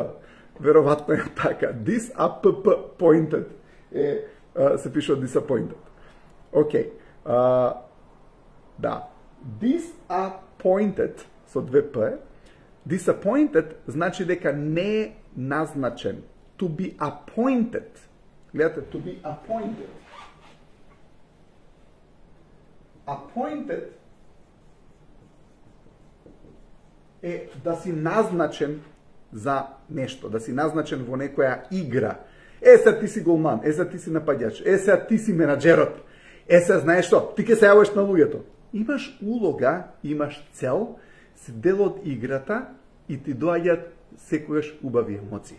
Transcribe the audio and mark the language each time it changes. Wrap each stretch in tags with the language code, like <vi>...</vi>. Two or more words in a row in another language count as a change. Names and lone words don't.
<mk>Веројатно е така. Disappointed се пише disappointed. Океј. Да. Disappointed со две P. Disappointed значи дека не е назначен.</mk> <en>To be appointed. Гледате, to be appointed.</en> <mk>Appointed е да си назначен за нешто, да си назначен во некоја игра. Сега ти си голман, сега ти си нападјач, сега ти си менаџерот, сега знаеш што, ти ќе се јавиш на луѓето. Имаш улога, имаш цел, си дел од играта и ти доаѓаат секогаш убави емоции.</mk>